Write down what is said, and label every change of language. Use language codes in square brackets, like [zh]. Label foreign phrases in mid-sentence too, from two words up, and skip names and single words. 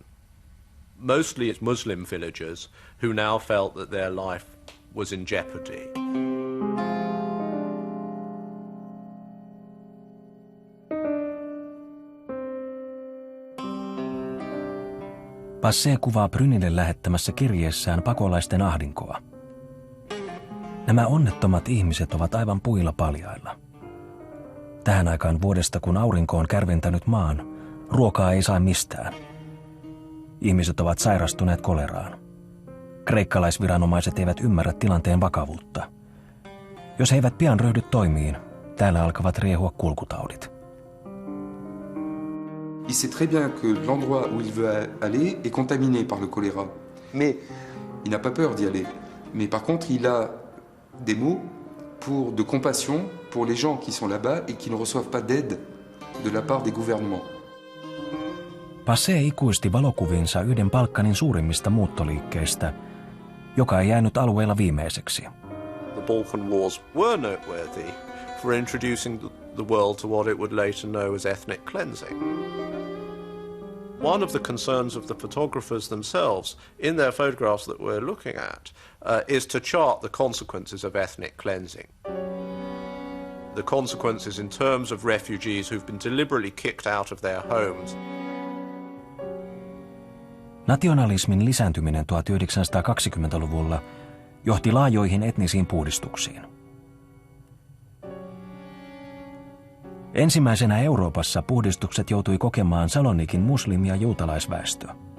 [en] Mostly it's Muslim villagers who now felt that their life was in jeopardy. [fi] Passé kuvaa Brynille lähettämässä kirjeessään pakolaisten ahdinkoa. Nämä onnettomat ihmiset ovat aivan puilla paljailla. Tähän aikaan vuodesta, kun aurinko on kärventänyt maan, ruokaa ei saa mistään. Ihmiset ovat sairastuneet koleraan. Kreikkalaisviranomaiset eivät ymmärrä tilanteen vakavuutta. Jos he eivät pian ryhdy toimiin, täällä alkavat riehua kulkutaudit. [fr] Il sait très bien que l'endroit où il veut aller est contaminé par le choléra. Mais il n'a pas peur d'y aller. Mais par contre, il a des mots de compassion pour les gens qui sont là-bas et qui ne reçoivent pas d'aide de la part des gouvernements. [fi] Passé ikuisti valokuvinsa yhden Balkanin suurimmista muuttoliikkeistä, joka ei jäänyt alueella viimeiseksi. [en] The Balkan Wars were noteworthy for introducing the world to what it would later know as ethnic cleansing. One of the concerns of the photographers themselves in their photographs that we're looking at is to chart the consequences of ethnic cleansing. The consequences in terms of refugees who've been deliberately kicked out of their homes. [fi] Nationalismin lisääntyminen 1920-luvulla johti laajoihin etnisiin puhdistuksiin. Ensimmäisenä Euroopassa puhdistukset joutui kokemaan Salonikin muslim- ja juutalaisväestö.